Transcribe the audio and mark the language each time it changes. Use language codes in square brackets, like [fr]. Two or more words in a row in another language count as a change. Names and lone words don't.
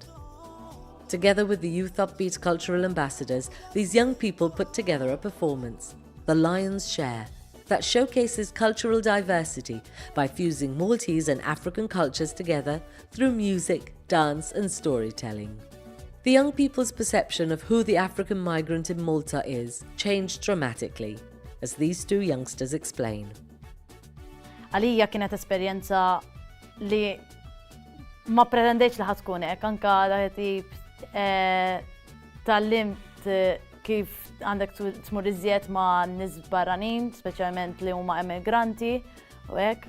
[en] Together with the Youth UpBeat Cultural Ambassadors, these young people put together a performance, The Lion's Share, that showcases cultural diversity by fusing Maltese and African cultures together through music, dance and storytelling. The young people's perception of who the African migrant in Malta is changed dramatically, as these two youngsters explain. [mt] Għalija kienet esperjenza li ma pretendejx li ħatkun hekk, anke tip tallimt kif għandek tmur iżjed ma' nies barranin, speċjalment li huma immigranti u hekk.